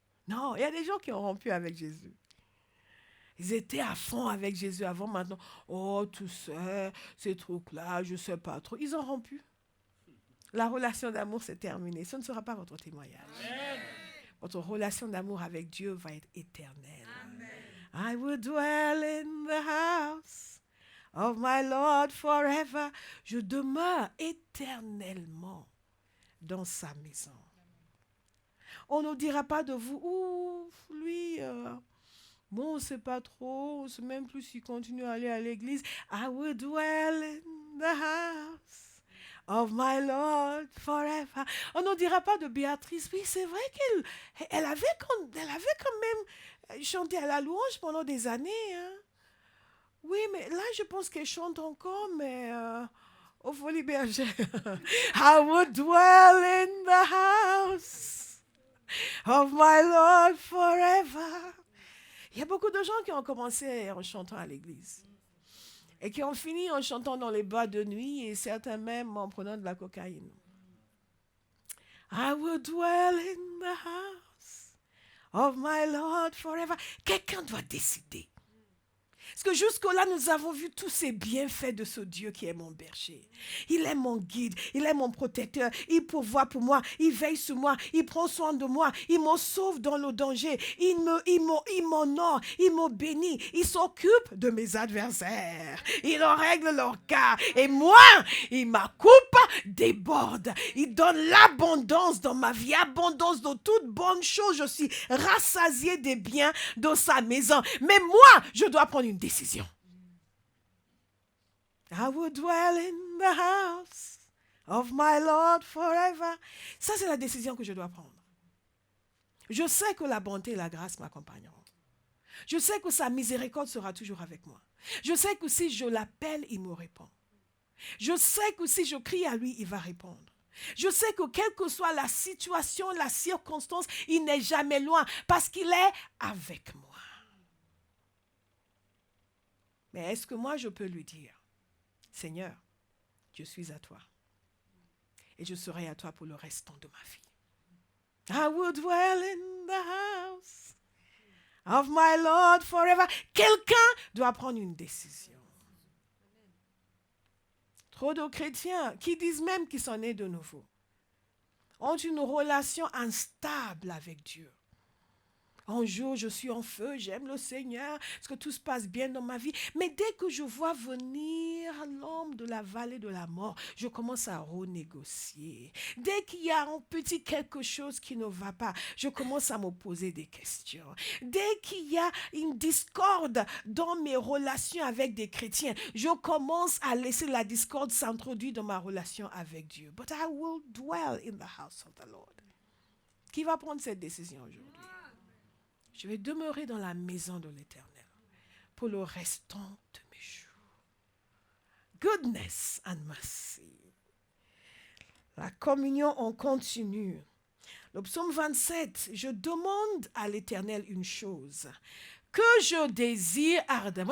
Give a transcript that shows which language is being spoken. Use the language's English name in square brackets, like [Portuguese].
[French] Non, il y a des gens qui ont rompu avec Jésus. Ils étaient à fond avec Jésus avant, maintenant. Oh, tout ça, ces trucs-là, je ne sais pas trop. Ils ont rompu. La relation d'amour s'est terminée. Ce ne sera pas votre témoignage. Amen. Votre relation d'amour avec Dieu va être éternelle. Amen. [English] I will dwell in the house of my Lord forever. [French] Je demeure éternellement dans sa maison. On ne dira pas de vous, ouf, lui, bon, on ne sait pas trop, on ne sait même plus s'il continue à aller à l'église. [English] I will dwell in the house of my Lord forever. [French] On ne dira pas de Béatrice, oui, c'est vrai qu'elle avait quand même chanté à la louange pendant des années. Hein. Oui, mais là, je pense qu'elle chante encore, mais au Folie Bergère. [English] I will dwell in the house of my Lord forever. [French] Il y a beaucoup de gens qui ont commencé en chantant à l'église et qui ont fini en chantant dans les boîtes de nuit et certains même en prenant de la cocaïne. [English] I will dwell in the house of my Lord forever. [French] Quelqu'un doit décider. Parce que jusque-là, nous avons vu tous ces bienfaits de ce Dieu qui est mon berger. Il est mon guide, il est mon protecteur, il pourvoit pour moi, il veille sur moi, il prend soin de moi, il me sauve dans le danger, il m'honore, il me bénit, il s'occupe de mes adversaires, il en règle leur cas. Et moi, ma coupe déborde. Il donne l'abondance dans ma vie, abondance de toutes bonnes choses. Je suis rassasié des biens de sa maison. Mais moi, je dois prendre une décision. [English] I will dwell in the house of my Lord forever. [French] Ça, c'est la décision que je dois prendre. Je sais que la bonté et la grâce m'accompagneront. Je sais que sa miséricorde sera toujours avec moi. Je sais que si je l'appelle, il me répond. Je sais que si je crie à lui, il va répondre. Je sais que quelle que soit la situation, la circonstance, il n'est jamais loin parce qu'il est avec moi. Mais est-ce que moi, je peux lui dire, Seigneur, je suis à toi et je serai à toi pour le restant de ma vie. [English] I will dwell in the house of my Lord forever. [French] Quelqu'un doit prendre une décision. Trop de chrétiens qui disent même qu'ils sont nés de nouveau ont une relation instable avec Dieu. Un jour, je suis en feu, j'aime le Seigneur, parce que tout se passe bien dans ma vie. Mais dès que je vois venir l'homme de la vallée de la mort, je commence à renégocier. Dès qu'il y a un petit quelque chose qui ne va pas, je commence à me poser des questions. Dès qu'il y a une discorde dans mes relations avec des chrétiens, je commence à laisser la discorde s'introduire dans ma relation avec Dieu. [English] But I will dwell in the house of the Lord. [French] Qui va prendre cette décision aujourd'hui? Je vais demeurer dans la maison de l'Éternel pour le restant de mes jours. [English] Goodness and mercy. [French] La communion en continu. Le psaume 27, je demande à l'Éternel une chose, que je désire ardemment.